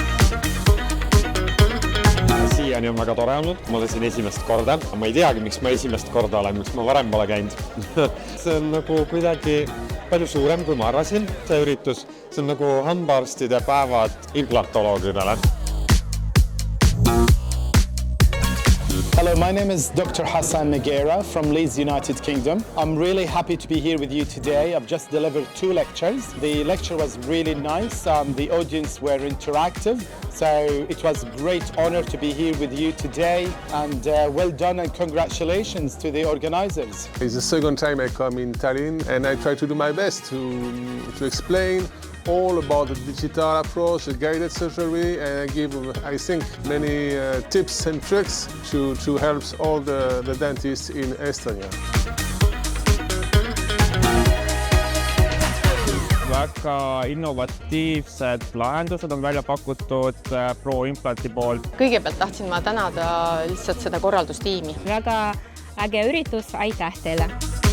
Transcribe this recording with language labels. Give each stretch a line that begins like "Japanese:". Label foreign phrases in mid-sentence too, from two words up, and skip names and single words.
Estonian: Siiani on väga tore olnud, ma olen siin esimest korda. Ma ei teagi, miks ma esimest korda olen, miks ma varem pole käinud. See on nagu kuidagi palju suurem, kui ma arvasin, see üritus. See on nagu hambaarstide päevad implantoloogidele.
English: Hello, my name is Dr. Hassan Nagera from Leeds, United Kingdom. I'm really happy to be here with you today. I've just delivered 2 lectures. The lecture was really nice. The audience were interactive. So it was a great honor to be here with you today. And well done and congratulations to the organizers. It's the second time I come in Tallinn and I try to do my best to explain all about the digital approach, the guided surgery, and I give, I think, many tips and tricks to help all the dentists in Estonia.
Estonian: Väga innovatiivsed lahendused on välja pakutud Pro-implanti poolt. Kõigepealt tahtsin ma tänada lihtsalt seda korraldustiimi. Väga äge üritus, aitäh teile!